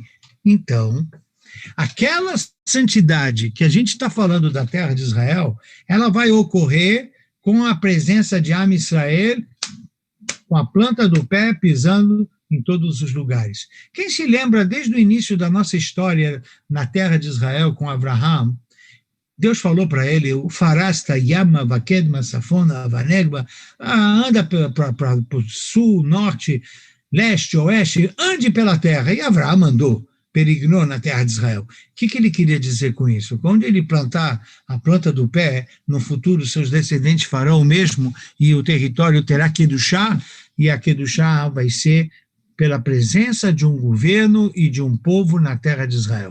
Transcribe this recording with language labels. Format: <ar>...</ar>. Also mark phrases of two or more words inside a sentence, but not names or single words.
<pt>Então, aquela santidade que a gente está falando da terra de Israel, ela vai ocorrer com a presença de</pt> <he>עם ישראל,</he> <pt>com a planta do pé pisando em todos os lugares. Quem se lembra desde o início da nossa história na terra de Israel com Abraham, Deus falou para ele, o</pt> <he>פרצת ימה וקדמה צפונה ונגבה,</he> <pt>anda para o sul, norte, leste, oeste, ande pela terra. E Abraham mandou, peregrinou na terra de Israel. O que ele queria dizer com isso? Quando ele plantar a planta do pé, no futuro seus descendentes farão o mesmo e o território terá Kedushá, e a Kedushá vai ser pela presença de um governo e de um povo na terra de Israel.</pt>